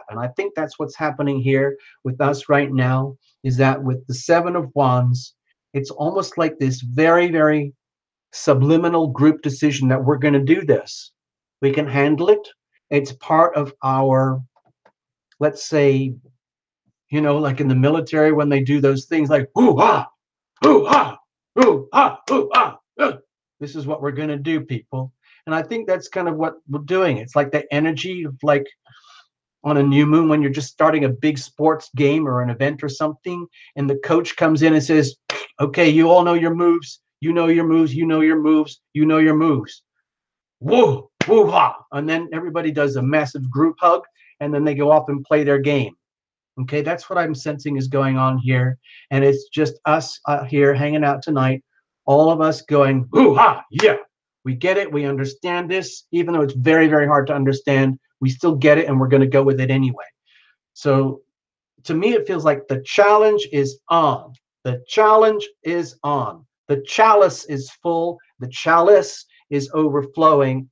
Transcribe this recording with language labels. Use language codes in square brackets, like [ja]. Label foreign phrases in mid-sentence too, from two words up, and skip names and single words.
[en] And I think that's what's happening here with us right now, is that with the Seven of Wands, it's almost like this very, very subliminal group decision that we're going to do this. We can handle it. It's part of our, let's say, you know, like in the military when they do those things like, hoo-ha, hoo-ha, hoo-ha, hoo-ha. This is what we're going to do, people. And I think that's kind of what we're doing. It's like the energy of like on a new moon when you're just starting a big sports game or an event or something, and the coach comes in and says, okay, you all know your moves. You know your moves. You know your moves. You know your moves. Woo, woo-ha. And then everybody does a massive group hug, and then they go off and play their game. Okay, that's what I'm sensing is going on here. And it's just us here hanging out tonight, all of us going, hoo-ha, yeah. We get it. We understand this. Even though it's very, very hard to understand, we still get it, and we're going to go with it anyway. So to me, it feels like the challenge is on. The challenge is on. The chalice is full. The chalice is overflowing.